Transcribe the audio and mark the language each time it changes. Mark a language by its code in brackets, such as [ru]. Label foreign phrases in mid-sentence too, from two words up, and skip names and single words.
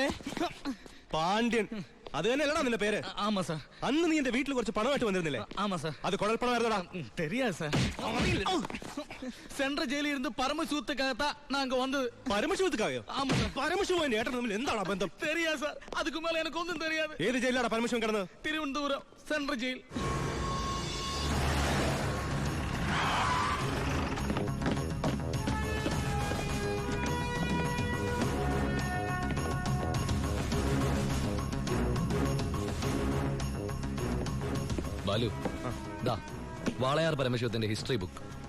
[ml] പാണ്ഡ്യൻ, അത് തന്നെയല്ലടാ നിന്റെ പേര്? [ta] ஆமா சார். [ml] അന്ന് നീ എന്റെ വീട്ടിൽ കുറച്ച് പണമായിട്ട് വന്നിരുന്നില്ലേ? [ta] ஆமா சார். [ml] അത് കുഴൽപ്പണമായിരുന്നടാ. [ta] தெரியாது சார். சென்ற ஜெயிலில் இருந்து பரமசூத்துக்காகத்தான் நாங்க வந்தது. [ml] പരമശിവത്തുക്കായോ? [ta] ஆமா சார். [ml] പരമശിവൻ ഏട്ടൻ തമ്മിൽ എന്താണ് ബന്ധം? [ta] தெரியாது சார். அதுக்கு மேல எனக்கு ஒன்றும் தெரியாது. [ml] ഏത് ജയിലാടാ പരമശിവൻ കിടന്നത്? [ta] திருவனந்தபுரம் சென்ட்ரல் ஜெயில். [ml] ബാലു, ദാ വാളയാർ പരമശിവത്തിന്റെ [en] history book.